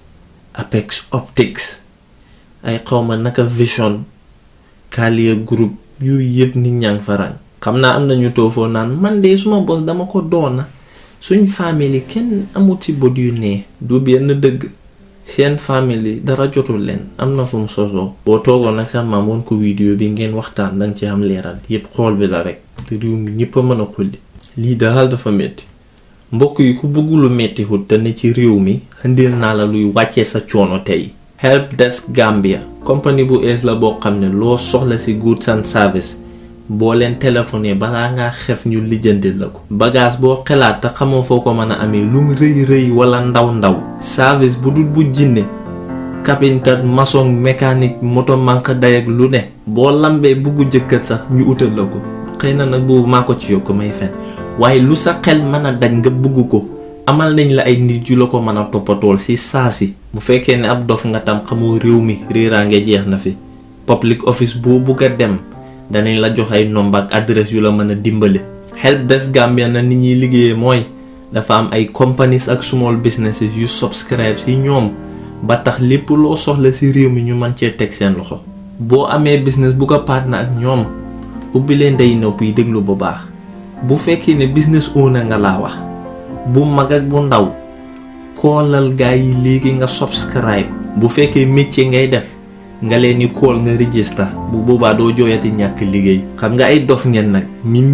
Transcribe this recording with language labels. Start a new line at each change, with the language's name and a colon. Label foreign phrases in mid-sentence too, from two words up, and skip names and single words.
Wolof: Apex Optics ay xawma naka Vision Kalia Group yooyu yëpp nit ñaa ngi fa rang xam naa am nañu toofoo naan man de suma bos dama ko doona suñ famille kenn amut ci bët yu nee du benn dëgg seen famille dara jotul leen am na fu mu sosoo boo toogoon nag sa maam woon ko vidéo bi ngeen waxtaan danga ci am leeral yëpp xool bi la rek te réew mi ñëpp a mën a xulli lii daal dafa metti mbokk yi ku bëgg lu metti hut te ne ci réew mi indil naa la luy wàccee sa coono tey Help Desk Gambia compagnie bu ees la boo xam ne loo soxla ci
English: goods and service
Wolof: boo leen téléphoné balaa ngaa xef ñu lijjantil la ko bagage boo xelaat te xamoo foo ko mën a amee lu mu rëy rëy wala ndaw service bu dul bu jinne carpenter maçon mécanique moto manque day ak lu ne boo lambee buggu jëkkët sax ñu utal la ko xëy na nag boobu maa ko ci yokk may fen waaye lu sa xel mën a daj nga bugg ko amal nañ la ay nit yu la ko mën a toppatool ci saasi bu fekkee ne ab dof nga tam xamoo réew mi réeraange jeex na fi
English: public office
Wolof: boo bugg a dem danañ la jox ay nombre ak adresse yu la mën a dimbale Help Desk Gambia na nit ñuy liggéeyee mooy dafa am ay companies ak
English: small businesses
Wolof: yu subscribe ci ñoom ba tax lépp loo soxla ci réew mi ñu mën cee teg seen loxo boo amee business bu ko partner ak ñoom ubbi leen day nopp yi déglu bu baax bu fekkee ne
English: business owner
Wolof: nga laa wax bu mag ak bu ndaw koolal gaa yi léegi nga subscribe bu fekkee métier ngay def nga leen ni kool nga register bu boobaa doo jooyati ñàkk liggéey xam nga ay dof ngeen nag min